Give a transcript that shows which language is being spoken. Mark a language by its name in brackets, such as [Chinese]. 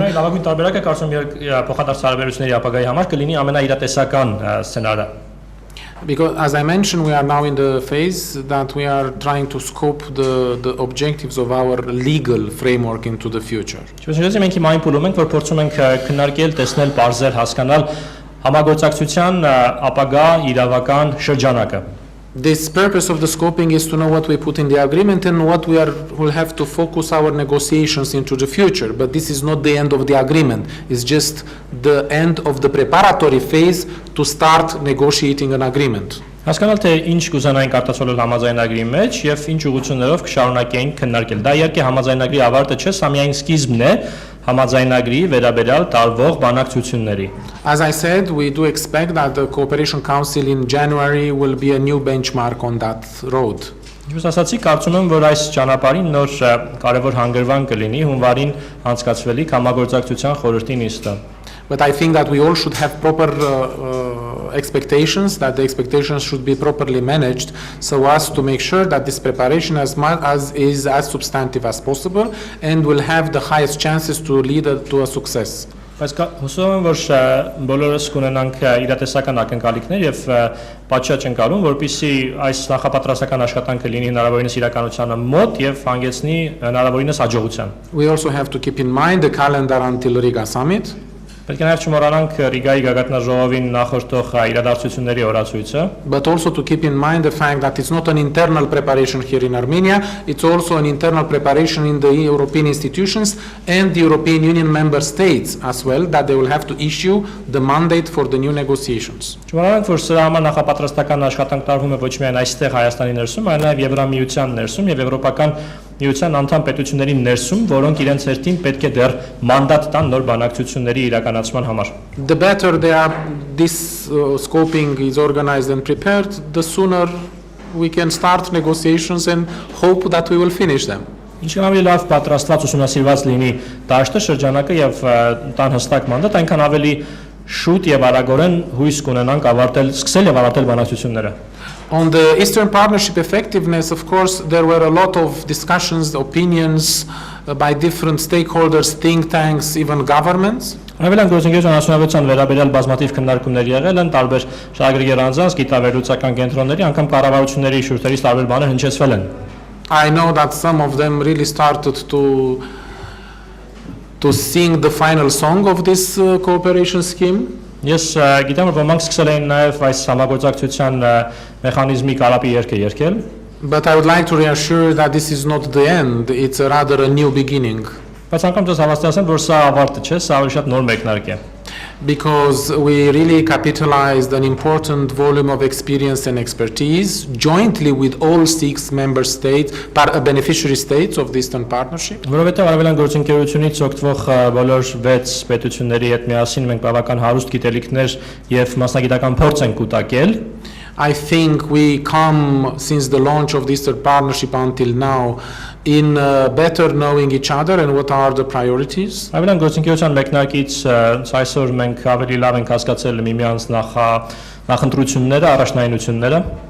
[Armenian] Լավագույն տարբերակը կարծում եմ փոխադարձ հարաբերությունների ապագայի համար կլինի ամենաիրատեսական սցենարը։ [English] because, as I mentioned, we are now in the phase that we are trying to scope the objectives of our legal framework into the future. [Armenian] Չնայած մենք հիմա այն փուլում ենք, որ փորձում ենք քննարկել, տեսնել, բարձր հասկանալ համագործակցության ապագա իրավական շրջանակը։ [English] This purpose of the scoping is to know what we put in the agreement and what will have to focus our negotiations into the future. But this is not the end of the agreement. It's just the end of the preparatory phase to start negotiating an agreement. [Armenian] Հասկանալ թե ինչ կուզենային արտացոլել համաձայնագրի մեջ եւ ինչ ուղղություններով կշարունակեին քննարկել։ Դա իհարկե համաձայնագրի ավարտը չէ, սա միայն սկիզբն է համաձայնագրի վերաբերյալ տարվող բանակցությունների։ [English] As I said, we do expect that the Cooperation Council in January will be a new benchmark on that road. [Armenian] Ինչպես ասացի, կարծում եմ, որ այս ճանապարհին նոր կարևոր հանգրվան կլինի հունվարին անցկացվելիք համագործակցության խորհրդի նիստը։ [English] But I think that we all should have proper expectations, that the expectations should be properly managed so as to make sure that this preparation is as substantive as possible and will have the highest chances to lead to a success. [Armenian] Բայց հուսով եմ, որ բոլորս կունենանք իրատեսական ակնկալիքներ եւ պատշաճ ընկալում, որպեսզի այս նախապատրաստական աշխատանքը լինի հնարավորինս իրականությանը մոտ եւ հանգեցնի հնարավորինս հաջողության։ [English] We also have to keep in mind the calendar until Riga summit. [Armenian] Պետք է նաև չմոռանանք Ռիգայի գագաթնաժողովին նախորդող իրադարձությունների օրացույցը, [English] but also to keep in mind the fact that it's not an internal preparation here in Armenia, it's also an internal preparation in the European institutions and the European Union member states as well, that they will have to issue the mandate for the new negotiations. [Armenian] Չմոռանանք, որ սրա համար նախապատրաստական աշխատանք տարվում է ոչ միայն այստեղ Հայաստանի ներսում, այլ նաև Եվրամիության ներսում եւ Եվրոպական միության անդամ պետությունների ներսում, որոնք իրենց հերթին պետք է դեռ մանդատ տան նոր բանակցությունների իրականացման համար։ [English] The better this scoping is organized and prepared, the sooner we can start negotiations and hope that we will finish them. [Armenian] Ինչքան ավելի լավ պատրաստված ուսումնասիրված լինի դաշտը, շրջանակը եւ տան հստակ մանդատ, այնքան ավելի շուտ եւ արագորեն հույս կունենանք սկսել եւ ավարտել բանակցությունները։ [English] On the Eastern Partnership effectiveness, of course, there were a lot of discussions, opinions by different stakeholders, think tanks, even governments. [Armenian] Արևելյան գործընկերության հասունավետության վերաբերյալ բազմաթիվ քննարկումներ եղել են տարբեր շահագրգիռ անձանց, գիտավերլուծական կենտրոնների, անգամ կառավարությունների շուրթերից տարբեր բաներ հնչեցվել են։ [English] I know that some of them really started to sing the final song of this cooperation scheme. [Armenian] Ես գիտեմ, որ ոմանք սկսել էին նաև այս համագործակցության մեխանիզմի կարապի երգը երգել։ [English] But I would like to reassure that this is not the end, it's rather a new beginning. [Armenian] Բայց անգամ ես հավաստիացեմ, որ սա ավարտը չէ, սա ավելի շատ նոր մեկնարկ է։ [English] Because we really capitalized an important volume of experience and expertise jointly with all 6 member states, beneficiary states of the Eastern Partnership. [Armenian] Որովհետև արևելյան գործընկերությունից օգտվող բոլոր 6 պետությունների հետ միասին մենք բավական հարուստ գիտելիքներ եւ մասնագիտական փորձ ենք կուտակել։ [English] I think we come, since the launch of the Eastern Partnership until now, in better knowing each other and what are the priorities. [Armenian] Արևելյան գործընկերության մեկնարկից այսօր մենք ավելի լավ ենք հասկացել միմյանց նախընտրությունները, առաջնայինությունները։